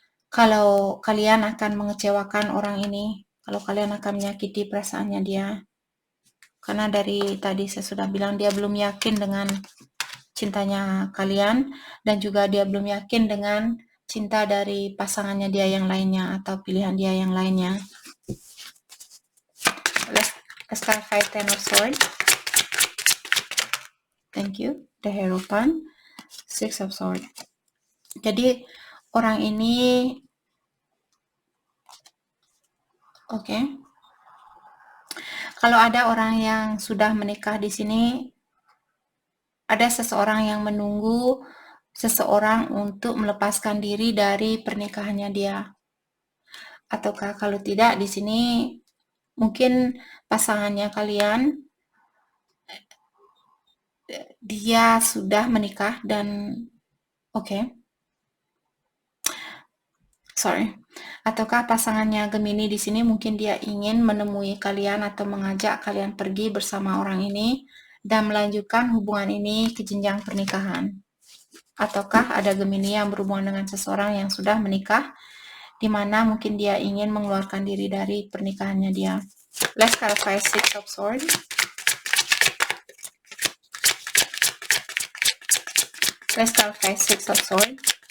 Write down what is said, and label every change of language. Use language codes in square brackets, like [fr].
[id] Kalau kalian akan mengecewakan orang ini, kalau kalian akan menyakiti perasaannya dia. Karena dari tadi saya sudah bilang dia belum yakin dengan cintanya kalian, dan juga dia belum yakin dengan cinta dari pasangannya dia yang lainnya atau pilihan dia yang lainnya. [en] Let's clarify Ten of Swords. Thank you. The Hierophant, Six of Swords. [id] Jadi orang ini kalau ada orang yang sudah menikah di sini, ada seseorang yang menunggu seseorang untuk melepaskan diri dari pernikahannya dia. Ataukah kalau tidak, di sini mungkin pasangannya kalian dia sudah menikah dan ataukah pasangannya Gemini di sini mungkin dia ingin menemui kalian atau mengajak kalian pergi bersama orang ini dan melanjutkan hubungan ini ke jenjang pernikahan. Ataukah ada Gemini yang berhubungan dengan seseorang yang sudah menikah, di mana mungkin dia ingin mengeluarkan diri dari pernikahannya dia. [en] Let's clarify Six of Swords. Let's clarify Six of Swords.